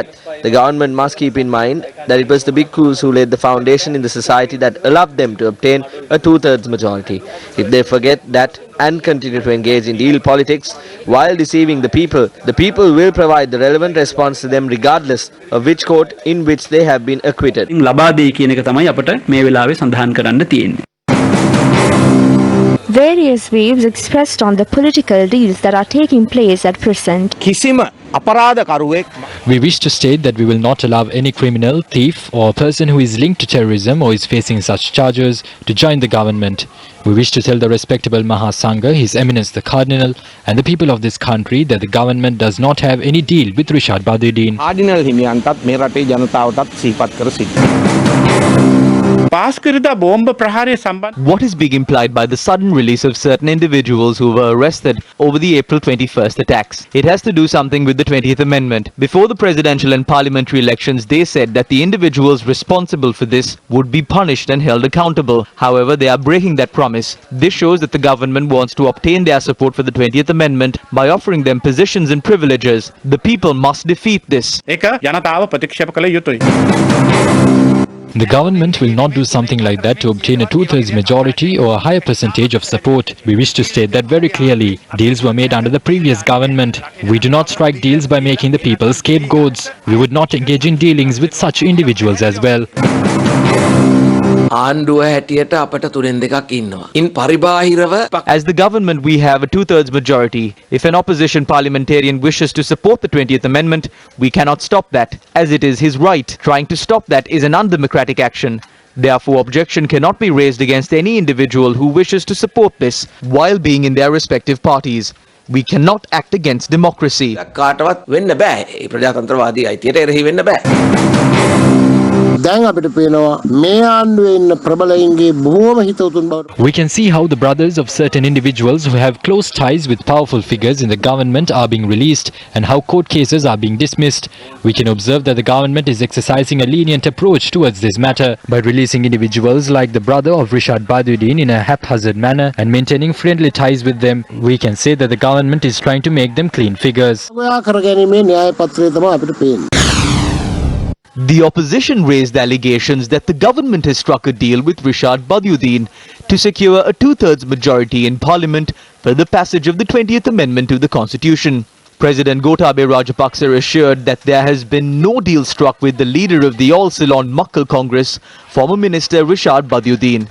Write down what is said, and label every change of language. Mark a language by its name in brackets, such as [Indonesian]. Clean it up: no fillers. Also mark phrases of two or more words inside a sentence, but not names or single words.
[English] The government must keep in mind that it was the bhikkhus who laid the foundation in the society that allowed them to obtain a 2/3 majority. If they forget that and continue to engage in deal politics while deceiving the people will provide the relevant response to them regardless of which court in which they have been acquitted. [Sinhala] ලබා දෙයි කියන එක තමයි අපට මේ වෙලාවේ සඳහන් කරන්න තියෙන්නේ. [English] Various views expressed on the political deals that are taking place at present. [Sinhala] කිසිම අපරාධකරුවෙක් [English] We wish to state that we will not allow any criminal, thief or person who is linked to terrorism or is facing such charges to join the government. We wish to tell the respectable Mahasangha, His Eminence the Cardinal and the people of this country that the government does not have any deal with Rishad Badruddin. [Sinhala] ආඩිනල් හිමියන්ටත් මේ රටේ ජනතාවටත් සිහිපත් කර සිටිනවා. පාස්කරදා බෝම්බ ප්‍රහාරය සම්බන්ධ. [English] What is being implied by the sudden release of certain individuals who were arrested over the April 21st attacks? It has to do something with the 20th Amendment. Before the presidential and parliamentary elections, they said that the individuals responsible for this would be punished and held accountable. However, they are breaking that promise. This shows that the government wants to obtain their support for the 20th Amendment by offering them positions and privileges. The people must defeat this. [Sinhala] ඒක ජනතාව ප්‍රතික්ෂේප කළ යුතුයි. [English] The government will not do something like that to obtain a 2/3 majority or a higher percentage of support. We wish to state that very clearly. Deals were made under the previous government. We do not strike deals by making the people scapegoats. We would not engage in dealings with such individuals as well. [Sinhala] ආණ්ඩුව හැටියට අපට තුනෙන් දෙකක් ඉන්නවා. ඉන් පරිබාහිරව [English] As the government, we have a 2/3 majority. If an opposition parliamentarian wishes to support the 20th Amendment, we cannot stop that, as it is his right. Trying to stop that is an undemocratic action. Therefore, objection cannot be raised against any individual who wishes to support this while being in their respective parties. We cannot act against democracy. [Sinhala] කාටවත් වෙන්න බෑ. ඒ ප්‍රජාතන්ත්‍රවාදී අයිතියට එරෙහි වෙන්න බෑ. දැන් අපිට පේනවා මේ ආණ්ඩුවේ ඉන්න ප්‍රබලයින්ගේ බොහෝම හිතවතුන් බවට. [English] We can see how the brothers of certain individuals who have close ties with powerful figures in the government are being released and how court cases are being dismissed. We can observe that the government is exercising a lenient approach towards this matter by releasing individuals like the brother of Rishad Baduddin in a haphazard manner and maintaining friendly ties with them. We can say that the government is trying to make them clean figures. [Sinhala] ඔයා කරගැනීමේ න්‍යාය පත්‍රය තමයි අපිට පේන්නේ. [English] The opposition raised allegations that the government has struck a deal with Rishad Baduddin to secure a two-thirds majority in parliament for the passage of the 20th Amendment to the Constitution. President Gotabaya Rajapaksa assured that there has been no deal struck with the leader of the All Ceylon Makkal Congress, former Minister Rishad Baduddin.